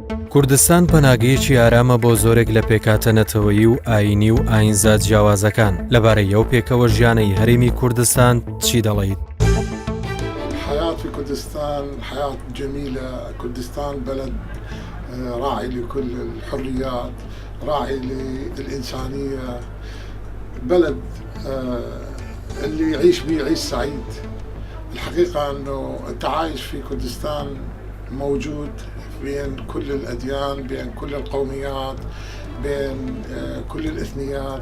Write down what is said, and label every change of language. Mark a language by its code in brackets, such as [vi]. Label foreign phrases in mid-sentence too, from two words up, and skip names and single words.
[ckb] کوردستان پەناگەیەکی ئارامە بۆ زۆرێک لە پێکهاتە نەتەوەیی و ئاینی و ئاینزا جیاوازەکان. لەبارەی ئەو پێکەوە ژیانەی هەرێمی کوردستان چی دەڵێیت؟ [ar] الحياة في كردستان حياة جميلة. كردستان بلد راعي لكل الحريات، راعي للإنسانية، بلد اللي يعيش به يعيش سعيد. الحقيقة أنه التعايش في كردستان موجود بين كل الأديان، بين كل القوميات، بين كل الإثنيات.